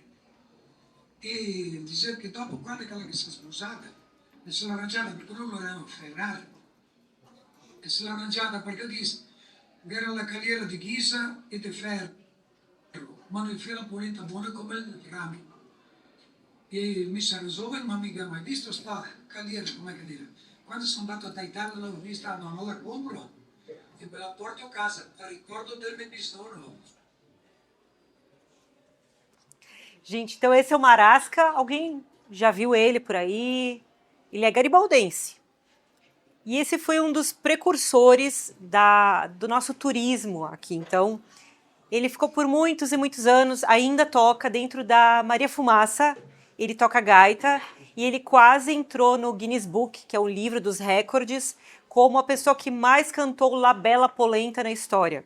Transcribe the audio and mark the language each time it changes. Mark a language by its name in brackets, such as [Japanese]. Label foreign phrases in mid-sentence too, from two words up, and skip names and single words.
[Italian] E diceva che dopo, quando che si è sposata, mi sono arrangiata perché loro erano Ferrari, e si è arrangiata perché era la carriera di ghisa e di ferro, ma non era polenta buona come il rame. E mi sono risolto, ma mica mai visto sta carriera, come che dire. Quando sono andato da Italia l'ho vista, no, non la compro e me la porto a casa, a ricordo del mio bistoro. [Portuguese] Gente, então esse é o Marasca. Alguém já viu ele por aí? Ele é garibaldense. E esse foi um dos precursores do nosso turismo aqui. Então, ele ficou por muitos e muitos anos, ainda toca dentro da Maria Fumaça, ele toca gaita, e ele quase entrou no Guinness Book, que é o livro dos recordes, como a pessoa que mais cantou La Bella Polenta na história.